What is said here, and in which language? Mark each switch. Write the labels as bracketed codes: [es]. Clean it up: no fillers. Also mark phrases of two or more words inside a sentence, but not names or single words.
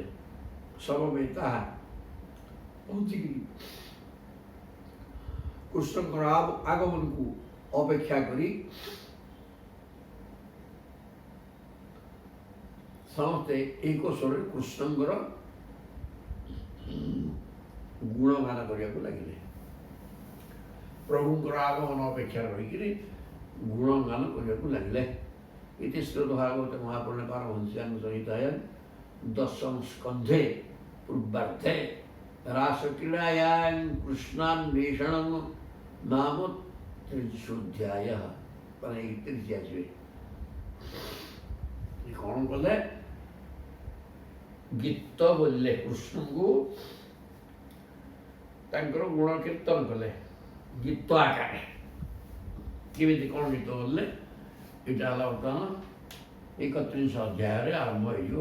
[or] ସମବେତା ପହଞ୍ଚିକିରି କୃଷ୍ଣଙ୍କର ଆଗମନକୁ ଅପେକ୍ଷା କରି ସମସ୍ତେ ଏକ ସ୍ୱରରେ କୃଷ୍ଣଙ୍କର ଗୁଣଗାନ କରିବାକୁ ଲାଗିଲେ। ପ୍ରଭୁଙ୍କର ଆଗମନ ଅପେକ୍ଷାରେ ରହିକିରି ଗୁଣଗାନ କରିବାକୁ ଲାଗିଲେ। [sa] इति श्रीमद्भागवते महापुराणे पारमहंस्यां संहितायां दशम स्कन्धे पूर्वार्धे रासक्रीडायां कृष्णान्वेषणं नाम 30 [or] ମାନେ 31 ଆସିବେ। କ'ଣ କଲେ, ଗୀତ ବୋଲିଲେ, କୃଷ୍ଣଙ୍କୁ ତାଙ୍କର ଗୁଣ କୀର୍ତ୍ତନ କଲେ ଗୀତ ଆକାରରେ। କେମିତି କ'ଣ ଗୀତ ବୋଲିଲେ, ଏଇଟା ହେଲା ବର୍ତ୍ତମାନ 31 ଅଧ୍ୟାୟରେ ଆରମ୍ଭ ହେଇଯିବ।